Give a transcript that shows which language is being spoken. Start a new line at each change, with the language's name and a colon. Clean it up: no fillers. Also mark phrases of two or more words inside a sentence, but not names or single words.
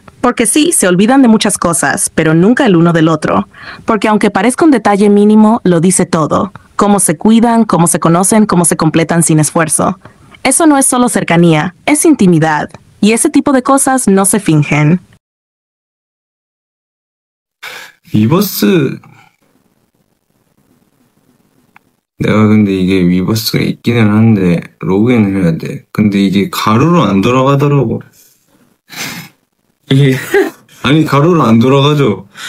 Spanish: Porque sí, se olvidan de muchas cosas, pero nunca el uno del otro. Porque aunque parezca un detalle mínimo, lo dice todo. Cómo se cuidan, cómo se conocen, cómo se completan sin esfuerzo. Eso no es solo cercanía, es intimidad. Y ese tipo de cosas no se fingen.
Korean: 위버스 내가 근데 이게 위버스가 있기는 한데 로그인을 해야 돼. 근데 이게 가로로 안 돌아가더라고. 이게 아니 가로로 안 돌아가죠.